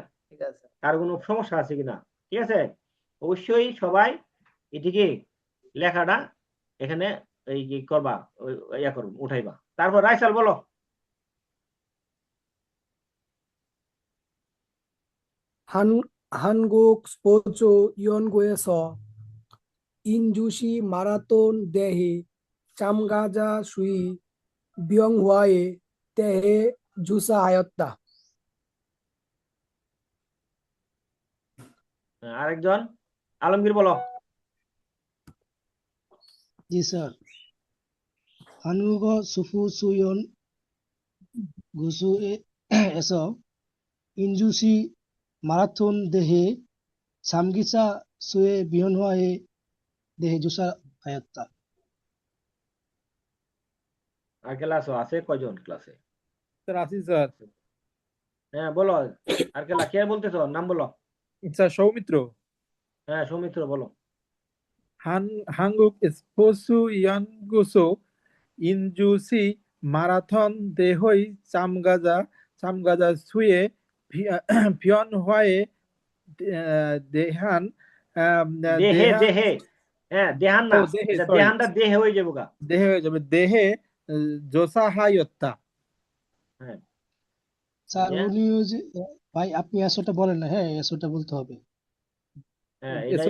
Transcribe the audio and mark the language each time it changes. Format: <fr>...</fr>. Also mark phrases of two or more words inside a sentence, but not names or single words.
<bn>ঠিক আছে। কার কোনো সমস্যা আছে কিনা, ঠিক আছে। অবশ্যই সবাই এটিকে লেখাটা এখানে এই যে করবা, ইয়া করুন, উঠাইবা। তারপর রাইসাল বলো।</bn> <ko>한국 스포츠 연구에서 인주시 마라톤 대회 참가자 수의 병화에 대해 조사하였다.</ko> <bn>আরেকজন আলমগীর বলো। জি স্যার।</bn> <ko>한국 스포츠 연구소에서 인주시 마라톤 대회 참가자 수의 변화에 대해 조사하였다.</ko> <bn>আর ক্লাস আছে কয়জন ক্লাসে? স্যার আসি স্যার। হ্যাঁ বলো, আর কে কে বলতেছো, নাম বলো। স্যার সৌমিত্র। হ্যাঁ সৌমিত্র বলো।</bn> <ko>한국 스포츠 연구소 인주시 마라톤 대회 참가자 수의 변화에 대한</ko> <bn>দেহে</bn> <ko>대한</ko> <bn>দেহে, হ্যাঁ দেহান না, দেহে এটা সরি দেহানটা দেহে হয়ে যাবো গা। দেহে হয়ে যাবে দেহে 조사하였다। হ্যাঁ স্যার দিয়ে, উনি ওই যে ভাই আপনি এসোটা বলেন না, হ্যাঁ এসোটা বলতে হবে। হ্যাঁ এটাই</bn>